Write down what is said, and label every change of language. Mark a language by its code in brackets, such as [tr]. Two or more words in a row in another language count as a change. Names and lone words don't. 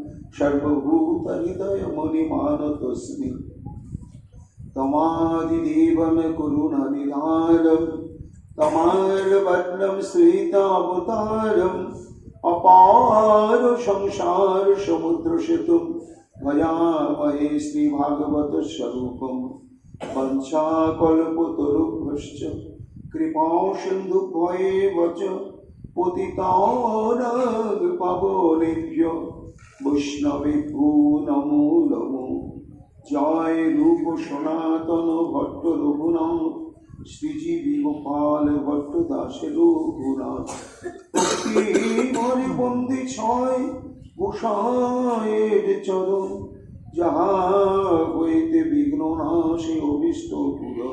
[sa] सर्वभूतहृदयमुनिमानतोऽस्मि तमादिदेवं करुणानिधानं तमालवर्णं श्वेतावतारम् अपार संसार समुद्रसेतुं भजामहे श्रीभागवतस्वरूपं वंशाकल्पतरुभ्यश्च कृपासिन्धुभ्येव च पतितानां पावनेभ्यो वैष्णवेभ्यो नमो [bn] नमो জয় রূপ সনাতন ভট্ট রঘুনাথ শ্রীজীবী গোপাল ভট্ট দাসের রঘুনাথ মরে বন্দি ছয় গোসাঁয়ের চরণ যাহা হইতে বিঘ্ন নাশে অভিষ্ট পূরণ।